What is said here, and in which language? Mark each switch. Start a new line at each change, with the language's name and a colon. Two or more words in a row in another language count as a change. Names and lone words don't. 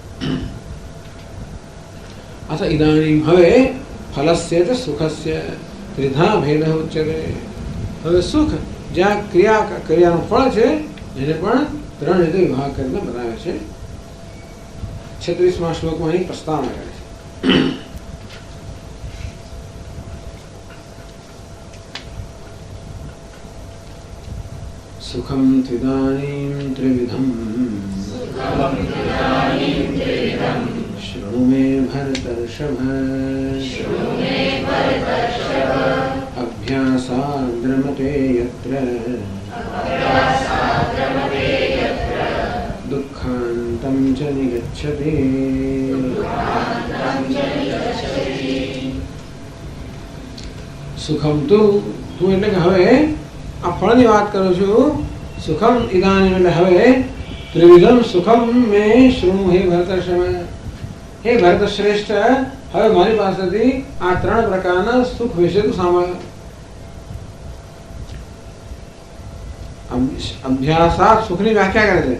Sanskrit: અથ ઇદાનીમ હવે ફલસ્ય ચ સુખસ્ય ત્રિધા ભેદ ઉચ્યતે।
Gujarati: હવે સુખ જ્યાં ક્રિયાનું ફળ છે એને પણ ત્રણ રીતે વિભાગ કરીને બનાવે છે। 36મા શ્લોકમાં એની પ્રસ્તાવના કરે છે।
Sanskrit: सुखम त्विदानीं त्रिविधं शृणु मे भरतर्षभ अभ्यासाद्रमते यत्र दुःखान्तं च निगच्छति। सुखम तू
Gujarati: એટલે કે હવે આ ફળની વાત કરું છું।
Sanskrit: સુખમ ઇદાનીમ
Gujarati: એટલે હવે
Sanskrit: ત્રિવિધમ સુખમ મે શૃણુ હે ભરતર્ષભ।
Gujarati: હે ભરત શ્રેષ્ઠ, હવે મારી પાસેથી આ ત્રણ પ્રકારના સુખ વિશે તું સાંભળ। અભ્યાસાત સુખની વ્યાખ્યા કરે છે।